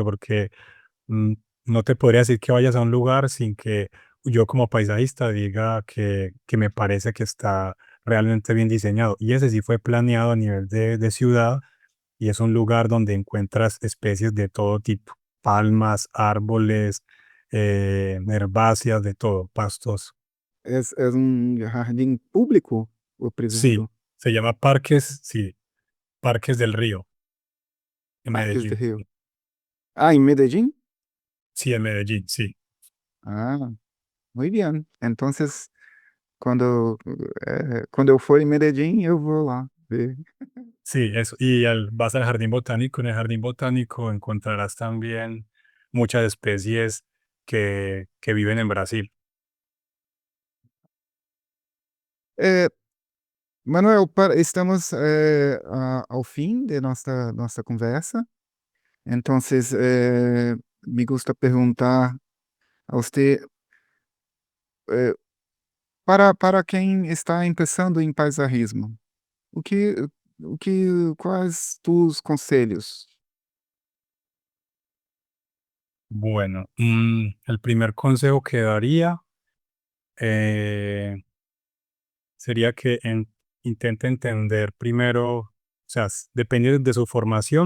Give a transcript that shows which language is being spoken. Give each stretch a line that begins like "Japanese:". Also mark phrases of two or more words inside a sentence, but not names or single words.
Spanish: Porque mm, no te podría decir que vayas a un lugar sin que yo como paisajista diga que me parece que está realmente bien diseñado. Y ese sí fue planeado a nivel de ciudad y es un lugar donde encuentras especies de todo tipo, palmas, árboles, herbáceas, de todo, pastos.
Portuguese: É um jardim público ou
Spanish: Sí,
Portuguese: privado?
Spanish: se llama Parques, sí, Parques del Río, en Parques de Medellín.
Portuguese: Rio. Ah, em Medellín?
Spanish: Sí, en Medellín, sí. Ah, muy bien. Entonces,
Portuguese: quando eu for em Medellín, eu vou lá ver.
Spanish: Sí, eso. Vas al jardín botánico. En el jardín botánico encontrarás también muchas especies que viven en Brasil.
Portuguese: Eh, Manuel, estamos ao fim de nossa conversa. Então,
Spanish: me gusta
Portuguese: perguntar a você, eh, para quem está começando em paisajismo, o que, quais tus conselhos?
Spanish: Bueno, el primer consejo que daría eh, sería que intente entender primero, o sea, depende de su formación.